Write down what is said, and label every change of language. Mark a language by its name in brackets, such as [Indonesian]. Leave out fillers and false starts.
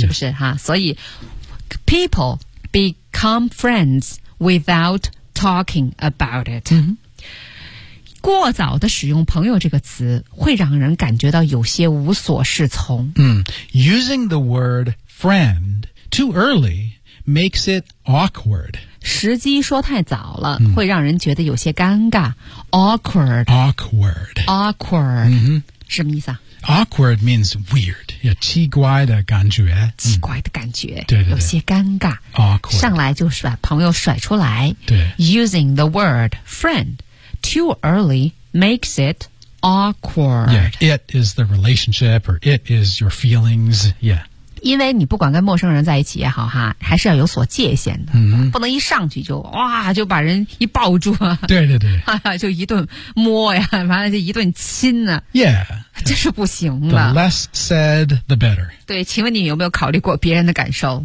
[Chinese] 是不是哈所以 [English] people become friends without talking about it、 [Chinese] 过早的使用朋友这个词会让人感觉到有些无所适从、 [English] using the word friendToo early makes it awkward. [Chinese] 时机说太早了、会让人觉得有些尴尬。 [English] Awkward. Awkward. [Chinese] Awkward.、什么意思啊 [English] Awkward means weird. [Chinese] 有奇怪的感觉。奇怪的感觉。对对对。有些尴尬。 [English] Awkward. [Chinese] 上来就把朋友甩出来。对。 [English] Using the word friend, too early makes it awkward. Yeah, it is the relationship or it is your feelings. Yeah. [Chinese] 因为你不管跟陌生人在一起也好哈，还是要有所界限的，不能一上去就哇就把人一抱住，对对对，就一顿摸呀，完了就一顿亲呢、，这是不行的。 [English] The less said, the better。 [Chinese] 对，请问你有没有考虑过别人的感受？